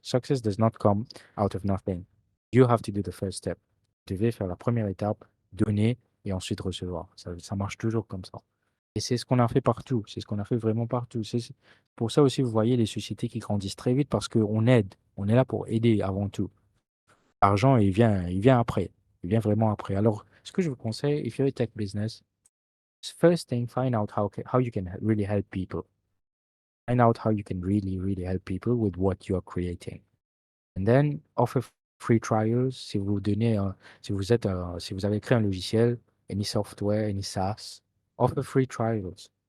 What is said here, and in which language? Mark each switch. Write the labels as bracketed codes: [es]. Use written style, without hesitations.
[en] Success does not come out of nothing. You have to do the first step. [fr] Vous devez faire la première étape, donner et ensuite recevoir. Ça marche toujours comme ça. Et c'est ce qu'on a fait partout. C'est ce qu'on a fait vraiment partout. C'est pour ça aussi, vous voyez les sociétés qui grandissent très vite parce qu'on aide. On est là pour aider avant tout. L'argent, il vient après. Il vient vraiment après. Alors, ce que je vous conseille, [en] if you're a tech business, first thing, find out how you can really help people. Find out how you can really, really help people with what you are creating. And then offer free trials. [fr] Si vous donnez, si vous avez créé un logiciel, [en] any software, any SaaS, offer free trials.